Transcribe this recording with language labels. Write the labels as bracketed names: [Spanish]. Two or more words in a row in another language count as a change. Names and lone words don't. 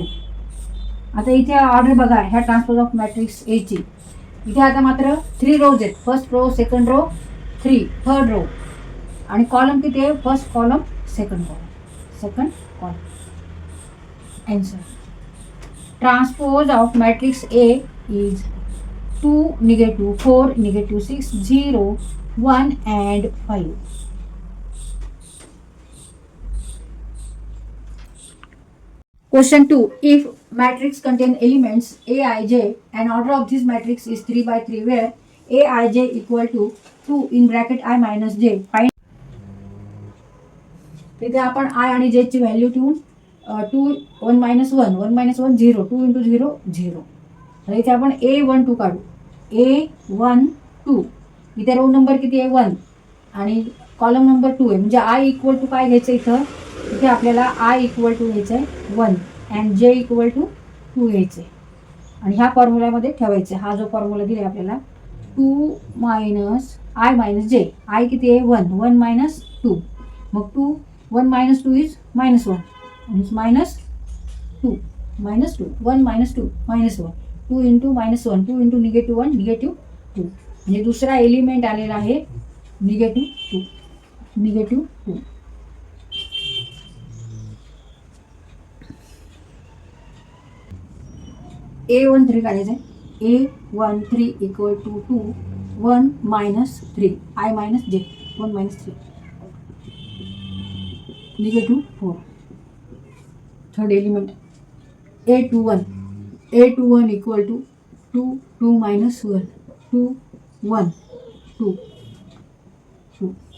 [Marathi] आता इथे ऑर्डर बघा ह्या [English] transpose of matrix A [Marathi] ची. इथे आता मात्र 3 रोज आहेत. [English] first row second row [Marathi] 3 [English] third row [Marathi] आणि कॉलम किती आहे [English] first column second column. Answer. Transpose of matrix A is 2, -4, -6, 0, 1 and 5. Question 2. If matrix contain elements Aij and order of this matrix is 3/3 where Aij equal to 2 in bracket I minus j. Find. [Marathi] इथे आपण I आणि j ची व्हॅल्यू ठेवून 2, 1 -1, 1 -1 0, 2 × 0 0. तर इथे आपण A12 काढू. A12 इथे [English] row number [Marathi] किती आहे 1 आणि [English] column number [Marathi] 2 आहे. म्हणजे I [English] equal to [Marathi] काय घ्यायचं इथं इथे आपल्याला I [English] equal to [Marathi] घ्यायचं आहे 1 [English] and j equal to [Marathi] 2 घ्यायचे आणि ह्या फॉर्म्युल्यामध्ये ठेवायचे. हा जो फॉर्म्युला दिला आपल्याला 2 - I - j. I किती आहे 1, 1 - 2. मग 2, 1 - 2 इज -1 आणि -2 -2 1 - 2 -1 2 × -1 2 × -1 -2. म्हणजे दुसरा एलिमेंट आलेला आहे -2. A13 काढायचं आहे. A13 [English] equal to [Marathi] 2, 1 - 3 I - j 1 - 3 -4. [English] third element A21 equal to [Marathi] 2, 2 - 1 2, 1 2 2.